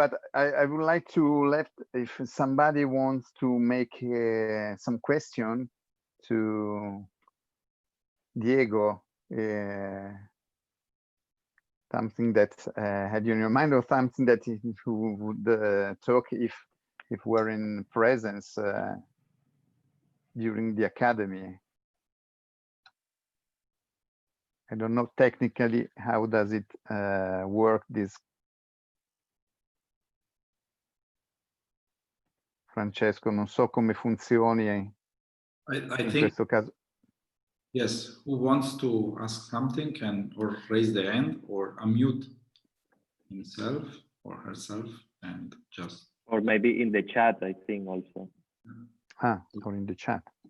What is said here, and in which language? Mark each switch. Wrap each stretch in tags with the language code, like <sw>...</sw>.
<en>but I would like to let, if somebody wants to make some question to Diego, something that had you in your mind, or something that who would talk if we're in presence. during the academy. I don't know technically how does it work, this.</en> <it>Francesco, non so come funzioni</it> <en>I</en> <it>in</it> <en>think,</en> <it>questo caso.</it> <en>yes, who wants to ask something can or raise the hand or unmute himself or herself and just. Or maybe in the chat, I think also. Ah, or in the chat.</en>